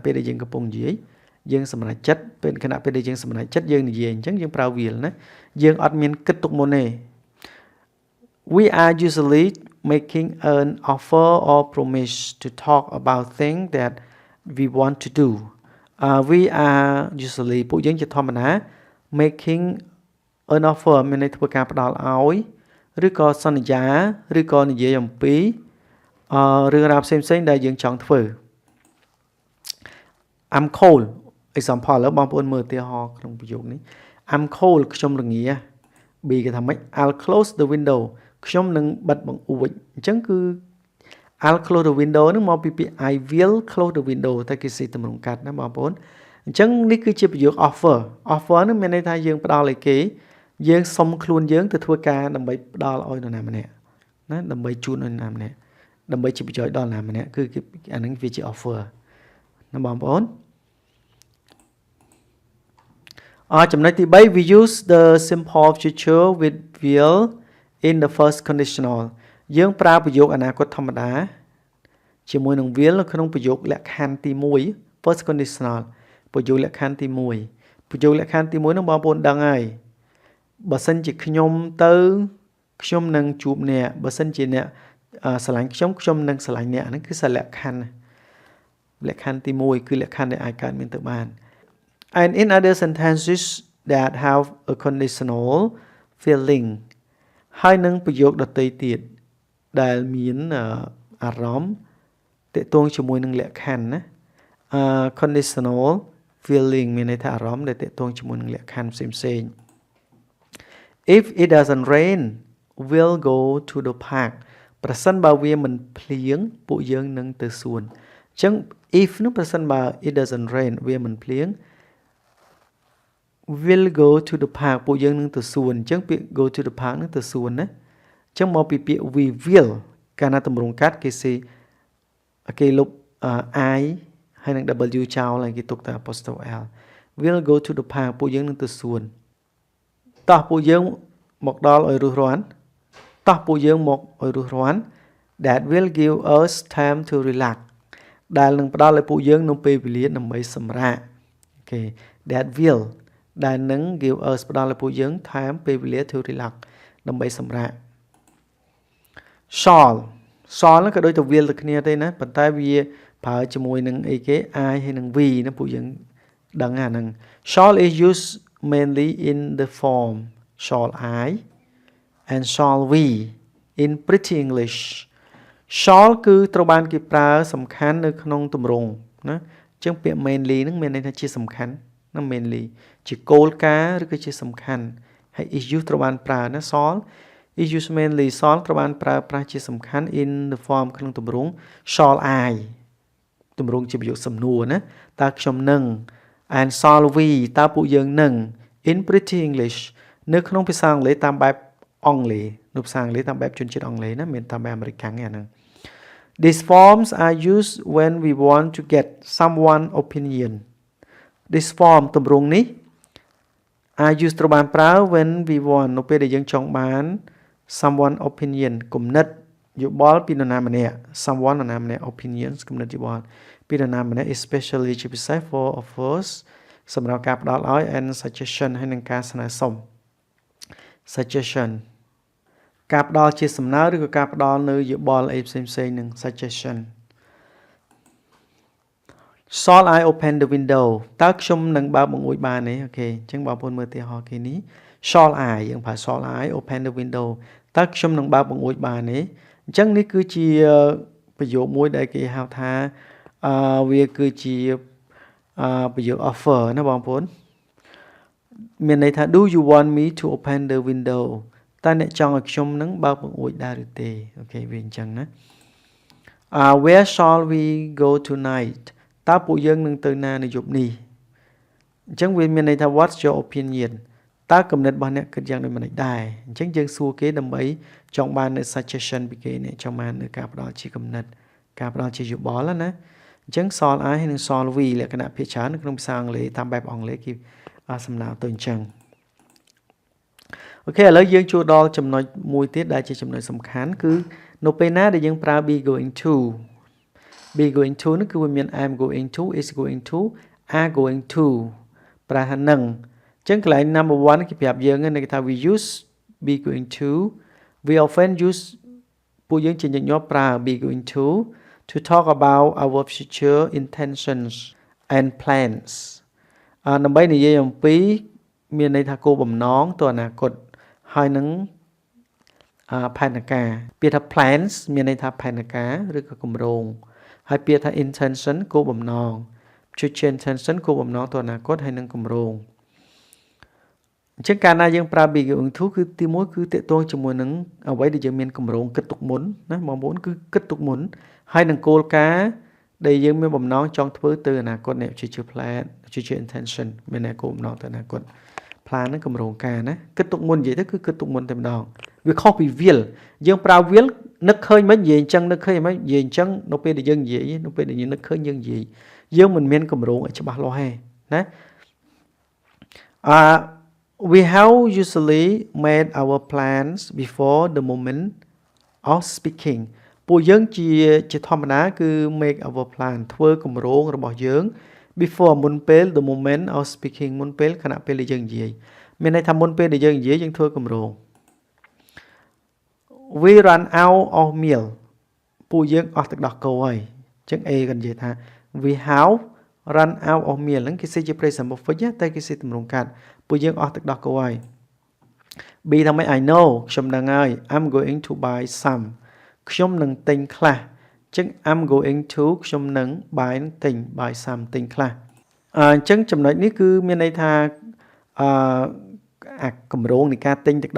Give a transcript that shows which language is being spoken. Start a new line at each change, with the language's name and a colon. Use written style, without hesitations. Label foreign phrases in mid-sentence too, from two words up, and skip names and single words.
Khmer: ពេលដែលយើងកំពុងនិយាយយើងសម្រេចចិត្តពេលខណៈពេលដែលយើងសម្រេចចិត្តយើងនិយាយអញ្ចឹងយើងប្រើ will ណាយើងអត់មានគិតទុកមុនទេ
English: we are usually making an offer or promise to talk about things that we want to do we are usually
Khmer: ពួកយើងជាធម្មតា
English: making an offer
Khmer: មានន័យធ្វើការផ្ដល់ឲ្យឬក៏សន្យាឬក៏និយាយអំពីរឿងរ៉ាវផ្សេងៗដែលយើងចង់ធ្វើ
English: I'm cold example
Khmer: ឥឡូវបងប្អូនមើលឧទាហរណ៍ក្នុងប្រយោគនេះ
English: I'm cold
Khmer: ខ្ញុំរងា B គេថាម៉េច
English: I'll close the window
Khmer: ខ្ញុំនឹងបិទបង្អួចអញ្ចឹងគឺ
English: I'll close the window
Khmer: នឹងមកពីពាក្យ
English: I will close the window
Khmer: តែគេសេទម្រង់កាត់ណាបងប្អូនអញ្ចឹងនេះគឺជាប្រយោគ offer នឹងមានន័យថាយើងផ្ដល់ឲ្យគេយើងសុំខ្លួនយើងទៅធ្វើការដើម្បីផ្ដល់ឲ្យនរណាម្នាក់ណាដើម្បីជូនឲ្យនរណាម្នាក់ដើម្បីជាប្រយោជន៍ដល់នរណាម្នាក់គឺអានឹងវាជា offer ណាបងប្អូន ចំណុចទី3
English: we use the simple future with will in the first conditional
Khmer: យើងប្រើប្រយោគអនាគតធម្មតាជាមួយនឹង will នៅក្នុងប្រយោគលក្ខខណ្ឌទី1
English: first conditional
Khmer: ប្រយោគលក្ខខណ្ឌទី1ប្រ យោគលក្ខខណ្ឌទី1នោះបងប្អូនដឹងហើយបើសិនជាខ្ញុំទៅខ្ញុំនឹងជួបអ្នកបើសិនជាអ្នកស្រឡាញ់ខ្ញុំនឹងស្រឡាញ់អ្នកហ្នឹងគឺ សារលក្ខខណ្ឌទី1គឺលក្ខខណ្ឌដែលអាចកើតមានទៅបាន
English: and in other sentences that have a conditional feeling
Khmer: ហើយនឹងប្រយោគដទៃទៀតដែលមានអារម្មណ៍ទាក់ទងជាមួយនឹងលក្ខខណ្ឌណា
English: conditional feeling
Khmer: មានន័យថាអារម្មណ៍ដែលទាក់ទងជាមួយនឹងលក្ខខណ្ឌផ្សេងៗ
English: if it doesn't rain we'll go to the park
Khmer: ប្រសិនបើវាមិនភ្លៀងពួកយើងនឹងទៅសួនអញ្ចឹង if នោះប្រសិនបើ
English: it doesn't rain
Khmer: វាមិនភ្លៀង
English: will go to the park
Khmer: ពួកយើងនឹងទៅសួនអញ្ចឹងពាក្យ
English: go to the park
Khmer: នឹងទៅសួនណា អញ្ចឹងមកពីពាក្យ
English: we will
Khmer: កាលណាទម្រង់កាត់គេលុប I ហើយនឹង W ចោលហើយគេទុកតែ
English: apostrophe L will go to the park
Khmer: ពួកយើងនឹងទៅសួនតោះពួកយើងមកដល់ឲ្យរស់រាន់តោះពួកយើងមកឲ្យរួសរាន់
English: that will give us time to relax
Khmer: ដែលនឹងផ្ដល់ឲ្យពួកយើងនូវពេលវេលាដើម្បីសម្រាកអូខេ that will ដែលនឹង
English: give us
Khmer: ផ្ដល់ឲ្យពួកយើង time ពេលវេលា
English: to relax
Khmer: ដើម្បីសម្រាក shall ហ្នឹងក៏ដូចទៅ will ទៅគ្នាទេណាប៉ុន្តែវាប្រើជាមួយនឹងអីគេ I ហើយនឹង we ណាពួកយើងដឹងអាហ្នឹង
English: shall is used mainly in the form shall I and shall we in pretty English
Khmer: shall គឺត្រូវ បានគេប្រើសំខាន់នៅក្នុងទម្រង់ណាអញ្ចឹងពាក្យ mainly ហ្នឹងមានន័យថាជាសំខាន់ណា mainly ជាគោលការណ៍ឬក៏ជាសំខាន់ហើយ
English: is used
Khmer: ត្រូវបានប្រើណា
English: shall is used mainly
Khmer: shall ត្រូវបាន ប្រើប្រាស់ជាសំខាន់
English: in the form
Khmer: ក្នុងទម្រង់
English: shall I
Khmer: ទម្រង់ជាប្រយោគសំណួរណាតើខ្ញុំនឹង
English: and shall we
Khmer: តើពួកយើងនឹង
English: in pretty English
Khmer: នៅ ក្នុងភាសាអង់គ្លេសតាមបែបអង់គ្លេសនៅភាសាអង់គ្លេសតាមបែបជនជាតិអង់គ្លេសណាមានតាមបែបអាមេរិកហ្នឹងអាហ្នឹង
English: These forms are used when we want to get someone opinion This form
Khmer: ទម្រង់នេះ
English: are used
Khmer: ត្រូវបានប្រើ
English: when we want
Khmer: នៅពេលដែលយើងចង់បាន
English: someone opinion
Khmer: គំនិតយោបល់ពីនរណាម្នាក់ someone នរណាម្នាក់ opinions គំនិតយោបល់ពីនរណាម្នាក់ especially ជាពិសេស
English: for offers
Khmer: សម្រាប់ការផ្ដល់ឲ្យ
English: and suggestion
Khmer: ហើយនឹងការស្នើសុំ suggestion ការផ្ដល់ជាសំណើឬក៏ការផ្ដល់នៅយោបល់អីផ្សេងៗនឹង suggestion
English: Shall I open the window
Khmer: តើខ្ញុំនឹងបើកបង្អួចបានទេអូខេអញ្ចឹងបងប្អូនមើលឧទាហរណ៍គេនេះ
English: Shall I
Khmer: យើងប្រើ
English: Shall I open the window
Khmer: តើខ្ញុំនឹងបើកបង្អួចបានទេអញ្ចឹងនេះគឺជាប្រយោគមួយដែលគេហៅថាវាគឺជាប្រយោគ offer ណាបងប្អូនមានន័យថា
English: Do you want me to open the window
Khmer: តើអ្នកចង់ឲ្យខ្ញុំនឹងបើកបង្អួចដែរឬទេអូខេវាអញ្ចឹងណា
English: Where shall we go tonight
Khmer: តើពួកយើងនឹងទៅណានៅយប់នេះអញ្ចឹងវា មានន័យថា
English: What's your opinion
Khmer: តើគំនិតរបស់អ្នកគិតយ៉ាងដូចម្តេចដែរអញ្ចឹងយើងសួរគេដើម្បីចង់បាននៅ suggestion ពីគេអ្នកចង់បាននៅការផ្ដល់ជាគំនិតការផ្ដល់ជាយោបល់ណាអញ្ចឹង
English: shall I
Khmer: ហើយនិង
English: shall we
Khmer: លក្ខណៈភាសាច្រើននៅក្នុងភាសាអង់គ្លេសតាមបែបអង់គ្លេសគេសំដៅទៅអញ្ចឹងអូខេឥឡូវយើងចូលដល់ចំណុចមួយទៀតដែលជា ចំណុចសំខាន់គឺនៅពេលណាដែលយើងប្រើ
English: be going to be going to
Khmer: នោះគឺវាមាន
English: I'm going to is going to are going to
Khmer: ប្រើថានឹងអញ្ចឹងកន្លែង
English: number 1
Khmer: គេប្រាប់យើងគេថា
English: we use be going to we often use
Khmer: ពួកយើងជាញឹកញាប់ប្រើ
English: be going to talk about our future intentions and plans
Khmer: ដើម្បីនិយាយអំពីមានន័យថាគោលបំណងទៅអនាគតហើយនឹងផែនការពាក្យថា plans មានន័យថាផែនការឬក៏គម្រោងហើយពាក្យថា intention គោលបំណង
English: future intention
Khmer: គោលបំណងទៅអនាគតហើយនឹងគម្រោងអញ្ចឹងកាលណាយើងប្រើ
English: be going to
Khmer: គឺទី1គឺតាក់ទងជាមួយនឹងអ្វីដែល យើងមានគម្រោងគិតទុកមុនណាបងប្អូនគឺគិតទុកមុនហើយនឹងគោលការណ៍ដែលយើងមានបំណងចង់ធ្វើទៅអនាគតនេះ
English: future plan future intention
Khmer: មានគោលបំណងទៅអនាគត plan ហ្នឹងគម្រោងការណាគិតទុកមុននិយាយទៅគឺគិតទុកមុនតែម្ដងវាខុសពី will យើងប្រើ will នឹកឃើញមិននិយាយអញ្ចឹងនឹកឃើញមិននិយាយអញ្ចឹងនៅពេលដែលយើងនិយាយនៅពេលដែលយើងនឹកឃើញយើងនិយាយយើងមិនមានគម្រោងឲ្យច្បាស់លាស់ទេណា
English: we have usually made our plans before the moment of speaking
Khmer: ពួកយើងជាធម្មតាគឺ
English: make our plan
Khmer: ធ្វើគម្រោងរបស់យើង before មុនពេល
English: the moment of speaking
Khmer: មុនពេលខណៈពេលដែលយើងនិយាយមានន័យថាមុនពេលដែលយើងនិយាយយើងធ្វើគម្រោង
English: we run out of meal
Khmer: ពួកយើងអស់ទឹកដោះគោហើយអញ្ចឹង A ក៏និយាយថា
English: we have run out of meal
Khmer: ហ្នឹងគេសេជា
English: present perfect
Khmer: តែគេសេទម្រង់កាត់ពួកយើងអស់ទឹកដោះគោហើយ B ថាម៉េច
English: I know
Khmer: ខ្ញុំដឹងហើយ
English: I'm going to buy some
Khmer: ខ្ញុំនឹងទិញខ្លះអញ្ចឹង
English: I'm going to
Khmer: ខ្ញុំនឹង buy ទិញ
English: buy some
Khmer: ទិញខ្លះអញ្ចឹងចំណុចនេះគឺមានន័យថាអាគម្រោងនៃការទិញទឹកដោះ